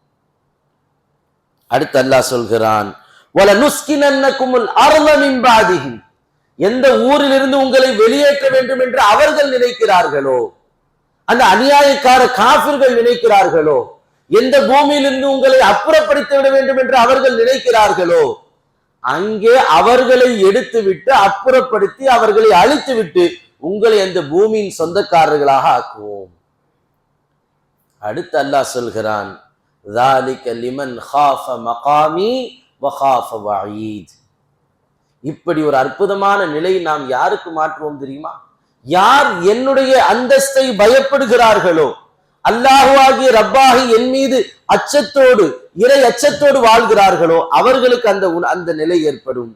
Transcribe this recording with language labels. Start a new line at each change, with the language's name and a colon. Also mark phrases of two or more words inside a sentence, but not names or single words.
Tamil: அடுத்து அல்லாஹ் சொல்கிறான்,
Arabic: ولنسكننكم الأرض من بعدهم,
Tamil: எந்த ஊரிலிருந்து உங்களை வெளியேற்ற வேண்டும் என்று அவர்கள் நினைக்கிறார்களோ, அந்த அநியாயக்கார காஃபிர்கள் நினைக்கிறார்களோ, எந்த பூமியிலிருந்து உங்களை அப்புறப்படுத்தி விட வேண்டும் என்று அவர்கள் நினைக்கிறார்களோ, அங்கே அவர்களை எடுத்துவிட்டு அப்புறப்படுத்தி அவர்களை அழித்துவிட்டு உங்களை அந்த பூமியின் சொந்தக்காரர்களாக ஆக்குவோம். அடுத்து அல்லாஹ் சொல்கிறான்,
Arabic: ذَلِكَ لِمَنْ خَافَ مَقَامِي وَخَافَ وَعِيدِ,
Tamil: இப்படி ஒரு அற்புதமான நிலை நாம் யாருக்கு மாற்றுவோம் தெரியுமா? யார் என்னுடைய அந்தஸ்தை பயப்படுகிறார்களோ, அல்லாஹுவாகிய ரப்பாகி என் மீது அச்சத்தோடு, இறை அச்சத்தோடு வாழ்கிறார்களோ அவர்களுக்கு அந்த நிலை ஏற்படும்.